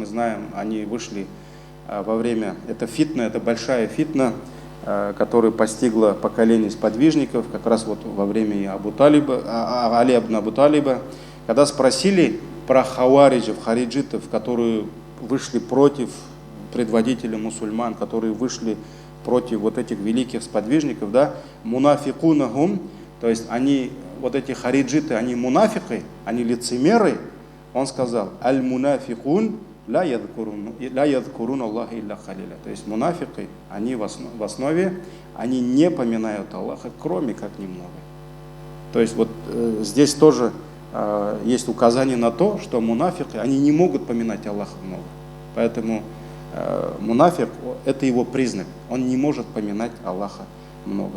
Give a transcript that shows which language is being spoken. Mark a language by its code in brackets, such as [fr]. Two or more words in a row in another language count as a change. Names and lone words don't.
[ru] знаем, они вышли во время, это большая фитна, которая постигла поколение сподвижников, как раз вот во время Али ибн Абу Талиба, когда спросили про хавариджев, хариджитов, которые вышли против предводителя мусульман, которые вышли против вот этих великих сподвижников, да, мунафикунахум, то есть они, вот эти хариджиты, они мунафики, они лицемеры. Он сказал: [ar] المنافقون لا يذكرون الله إلا قليلا. [ru] То есть мунафики, они в основе, они не поминают Аллаха, кроме как немного. То есть вот здесь тоже есть указание на то, что мунафики, они не могут поминать Аллаха много. Поэтому мунафик, это его признак, он не может поминать Аллаха много.